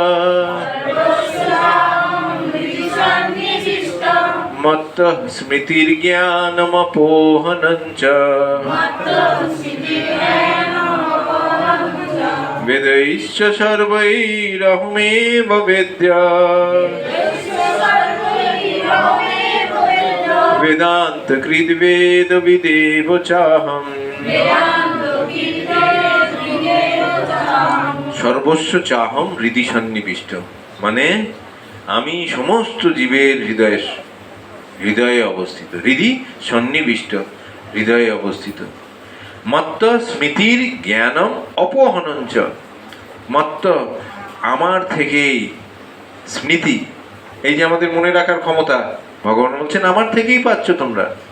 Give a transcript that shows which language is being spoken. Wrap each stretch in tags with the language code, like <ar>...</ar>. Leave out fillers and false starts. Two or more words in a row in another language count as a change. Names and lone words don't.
<sa>मत्तः स्मृतिर्ज्ञानमपोहनञ्च वेदैश्च सर्वैरहमेव वेद्या वेदान्तकृद्वेदविदेव चाहम् সর্বস্ব চাহম হৃদি সন্নিবিষ্ট,</sa> <bn>মানে আমি সমস্ত জীবের হৃদয়ে অবস্থিত।</bn> <sa>হৃদি সন্নিবিষ্ট,</sa> <bn>হৃদয়ে অবস্থিত।</bn> <sa>মত্ত স্মৃতির জ্ঞানম অপহনঞ্চ,</sa> <bn>মত্ত আমার থেকেই স্মৃতি, এই যে আমাদের মনে রাখার ক্ষমতা, ভগবান বলছেন আমার থেকেই পাচ্ছ তোমরা।</bn>